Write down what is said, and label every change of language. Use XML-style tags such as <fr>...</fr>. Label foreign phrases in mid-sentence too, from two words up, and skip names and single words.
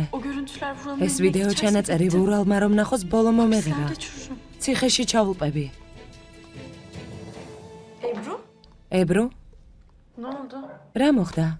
<tr>O görüntüler Vural'ın</tr> <ka>ეს ვიდეო ჩანაწერი ვურალმა რომ ნახოს, ბოლო მომეღება.</ka> <tr>Nerede çürürüm?</tr> <ka>ციხეში ჩავუყები.</ka> <tr>Ebru?</tr> <ka>ებრუ,</ka> <tr>Ne oldu?</tr> <ka>რა მოხდა?</ka>